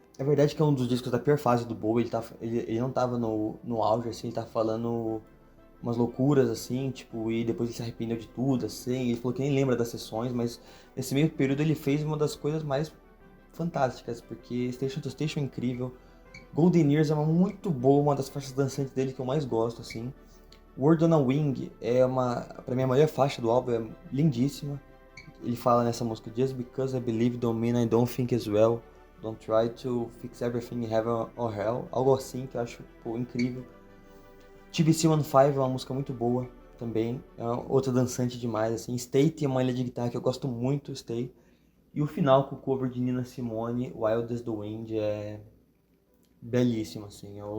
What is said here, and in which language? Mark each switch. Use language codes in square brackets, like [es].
[pt] É verdade que é um dos discos da pior fase do Bowie, ele não tava no auge, assim, ele tá falando umas loucuras, assim, tipo, e depois ele se arrependeu de tudo, assim, ele falou que nem lembra das sessões, mas nesse meio período ele fez uma das coisas mais fantásticas, porque Station to Station é incrível, Golden Years é uma muito boa, uma das faixas dançantes dele que eu mais gosto, assim, Word on a Wing pra mim a melhor faixa do álbum, é lindíssima. [en] Ele fala nessa música, Just because I believe don't mean I don't think as well. Don't try to fix everything in heaven or hell. [pt] Algo assim que eu acho, pô, incrível. TBC 15 é uma música muito boa também. É outra dançante demais, assim. Stay tem uma ilha de guitarra que eu gosto muito, Stay. E o final com o cover de Nina Simone, Wild as the Wind, é belíssimo, assim.